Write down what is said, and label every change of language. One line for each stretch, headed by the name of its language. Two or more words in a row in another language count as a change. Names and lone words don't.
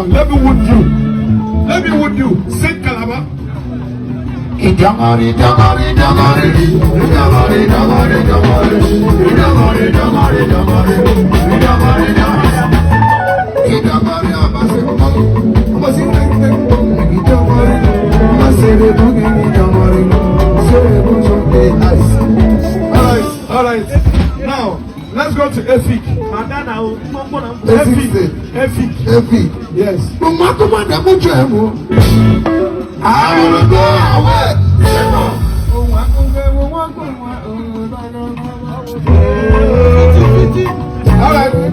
English: Let me wound you. Let me wound you. Sing Calabar.
Efik: Idamari, damari, damari, idamari, damari, damari, idamari, damari, damari, idamari, damari, idamari, abase, abase, idamari, abase, idamari,
English: Alright. Now, let's go to Efik. Efik. Yes. No matter what I'm going to I will go away. Alright.